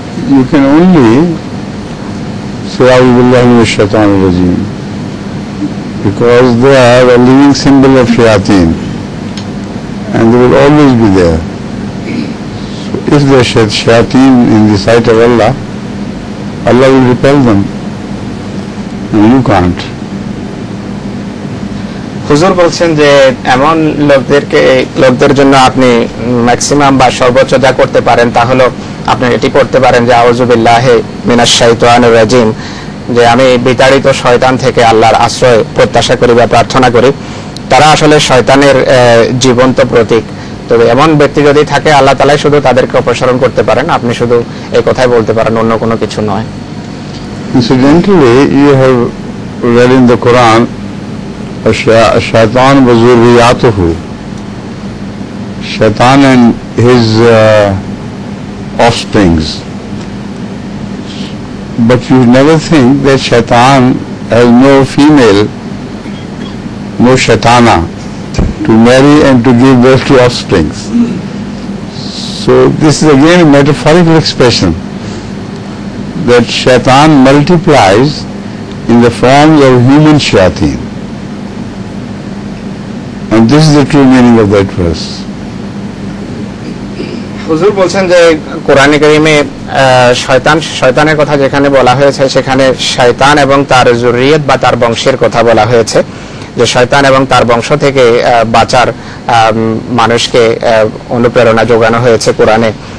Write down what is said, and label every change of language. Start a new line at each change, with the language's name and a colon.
English: You can only say
Arabic: A'udhu billahi minash shaitanir rajim,
English: because they are a living symbol of shayateen and they will always be there. So if they are shayateen in the sight of Allah, Allah will repel them. and you can't.
Bangla: হুজুর বলছেন যে এমন লোকদের জন্য আপনি maximum বা সর্বোচ্চ যা করতে পারেন তা হলো আপনি এটি করতে পারেন যে আউযু বিল্লাহি মিনাশ শাইতানির রাজিম, যে আমি বিতাড়িত শয়তান থেকে আল্লাহর আশ্রয় প্রত্যাশা করি বা প্রার্থনা করি। তারা আসলে শয়তানের জীবন্ত প্রতীক। তবে এমন ব্যক্তি যদি থাকে আল্লাহ তাআলাই শুধু তাদেরকে অপসারণ করতে পারেন, আপনি শুধু এই কথাই বলতে পারেন, অন্য কোনো কিছু নয়।
English: Incidentally, you have read in the Quran,
Arabic: Shaitan wa zurriyatuhu,
English: Shaitan and his offsprings. But you never think that Shaitan has no female, no Shaitana to marry and to give birth to offsprings. So this is again a metaphorical expression that Shaitan multiplies in the forms of human shayateen. And this is the true meaning of that verse.
Bangla: হুজুর বলছেন যে কোরআনে কারিমে শয়তানের কথা যেখানে বলা হয়েছে সেখানে শয়তান এবং তার যুররিয়ত বা তার বংশের কথা বলা হয়েছে, যে শয়তান এবং তার বংশ থেকে বাঁচার মানুষকে অনুপ্রেরণা যোগানো হয়েছে কোরআনে।